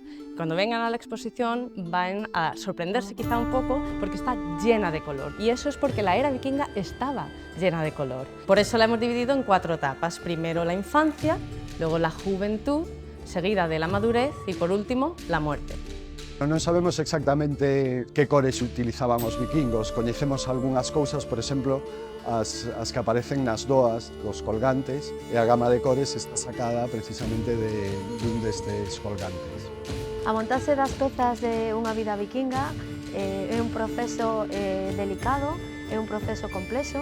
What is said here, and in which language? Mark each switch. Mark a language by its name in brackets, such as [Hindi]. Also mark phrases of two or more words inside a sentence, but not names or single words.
[Spanish] Cuando vengan a la exposición van a sorprenderse quizá un poco porque está llena de color, y eso es porque la era vikinga estaba llena de color. Por eso la hemos dividido en 4 etapas: primero la infancia, luego la juventud, seguida de la madurez y por último la muerte. [Galician] Non sabemos exactamente que cores utilizaban os vikingos. Coñecemos algunhas cousas, por exemplo, as que aparecen nas doas, os colgantes, e a gama de cores está sacada precisamente dun destes colgantes. A montaxe das pezas de unha vida vikinga é un proceso delicado, é un proceso complexo.